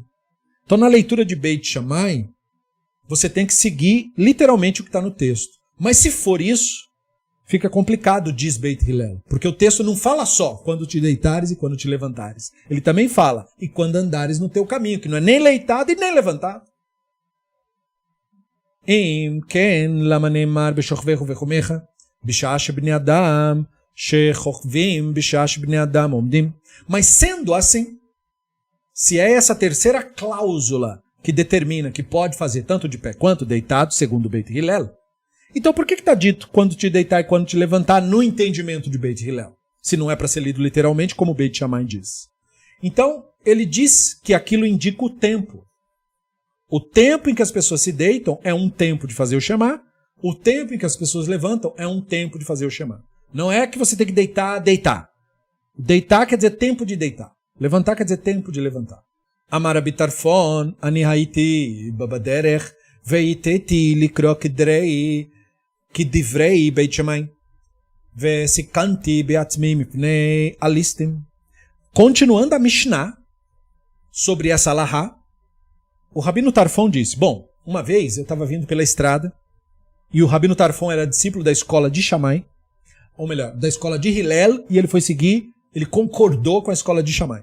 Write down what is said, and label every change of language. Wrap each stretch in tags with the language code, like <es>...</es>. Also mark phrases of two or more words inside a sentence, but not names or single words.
<pt>Então, na leitura de Beit Shammai, você tem que seguir literalmente o que está no texto. Mas se for isso, fica complicado, diz Beit Hillel. Porque o texto não fala só quando te deitares e quando te levantares. Ele também fala, e quando andares no teu caminho, que não é nem deitado e nem levantado.</pt> <he>אם כן למה נאמר בשכבך ובקומך בשעה שבני אדם שוכבים בשעה שבני אדם עומדים.</he> <pt>Mas sendo assim, se é essa terceira cláusula que determina que pode fazer tanto de pé quanto deitado, segundo Beit Hillel, então por que está dito quando te deitar e quando te levantar no entendimento de Beit Hillel? Se não é para ser lido literalmente, como Beit Shammai diz. Então, ele diz que aquilo indica o tempo. O tempo em que as pessoas se deitam é um tempo de fazer o Shema, o tempo em que as pessoas levantam é um tempo de fazer o Shema. Não é que você tem que deitar. Deitar quer dizer tempo de deitar. Levantar quer dizer tempo de levantar.</pt> <he>אמר רבי טרפון, אני הייתי בא בדרך, והטיתי לקרות כדברי, כדברי בית שמאי, וסכנתי בעצמי מפני הליסטים.</he> <pt>Continuando a Mishnah, sobre essa alahá, o Rabino Tarfon disse, bom, uma vez eu estava vindo pela estrada, e o Rabino Tarfon era discípulo da escola de Shammai, ou melhor, da escola de Hillel, e ele foi seguir, ele concordou com a escola de Shammai.</pt>